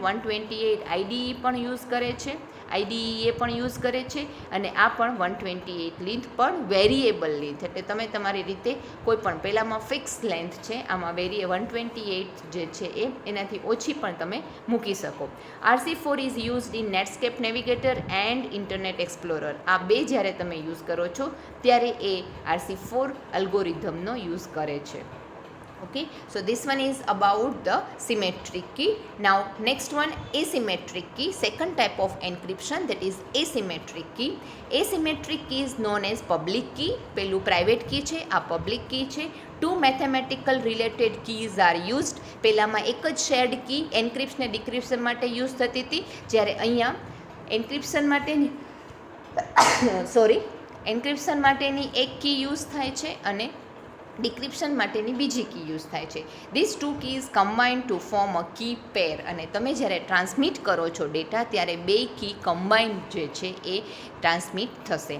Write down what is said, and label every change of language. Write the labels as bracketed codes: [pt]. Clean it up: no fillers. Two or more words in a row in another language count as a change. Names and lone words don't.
[gu] 128 આઈડીઈ પણ યુઝ કરે છે, આઈડીઈએ પણ યુઝ કરે છે, અને આ પણ 128 લેન્થ પણ [en] variable length, [gu] એટલે તમે તમારી રીતે કોઈ પણ, પહેલાંમાં [en] fix length [gu] છે, આમાં 128 જે છે એનાથી ઓછી પણ તમે મૂકી શકો. [en] RC4 is used in Netscape Navigator and Internet Explorer. [gu] આ બે જ્યારે તમે યુઝ કરો છો ત્યારે એ RC4 અલ્ગોરિધમનો યુઝ કરે છે. [en] Okay, so this one is about the symmetric key. Now next one, asymmetric key, second type of encryption, that is asymmetric key. Asymmetric key is known as public key. [gu] પેલું [en] private key [gu] છે, આ [en] public key [gu] છે. [en] Two mathematical related keys are used. [gu] પહેલામાં એક જ [en] shared key encryption [gu] અને decryption માટે યુઝ થતી હતી, જ્યારે અહીંયા encryption માટેની encryption માટેની એક કી યુઝ થાય છે અને ડિક્રિપ્શન માટેની બીજી કી યુઝ થાય છે. [en] This two keys combine to form a key pair. [gu] અને તમે જ્યારે ટ્રાન્સમિટ કરો છો ડેટા ત્યારે બે કી કમ્બાઇન જે છે એ ટ્રાન્સમિટ થશે.